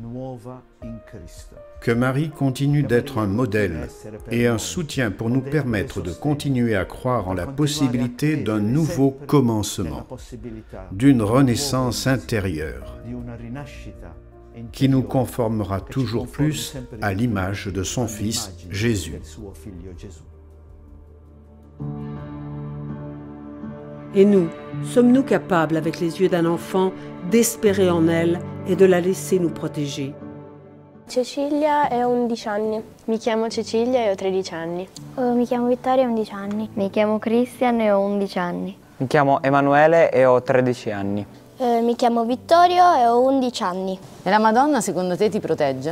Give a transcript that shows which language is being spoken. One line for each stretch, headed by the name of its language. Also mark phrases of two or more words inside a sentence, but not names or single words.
French: Que Marie continue d'être un modèle et un soutien pour nous permettre de continuer à croire en la possibilité d'un nouveau commencement, d'une renaissance intérieure, qui nous conformera toujours plus à l'image de son Fils Jésus. Et nous, sommes-nous capables, avec les yeux d'un enfant, d'espérer en elle et de la laisser nous protéger?
Italian: Cecilia e ho 11 anni. Mi chiamo Cecilia e ho 13 anni. Mi chiamo Vittoria e ho 11 anni. Mi chiamo Christian e ho 11 anni. Mi chiamo Emanuele e ho 13 anni. Mi chiamo Vittorio e ho 11 anni. E la Madonna secondo te ti protegge?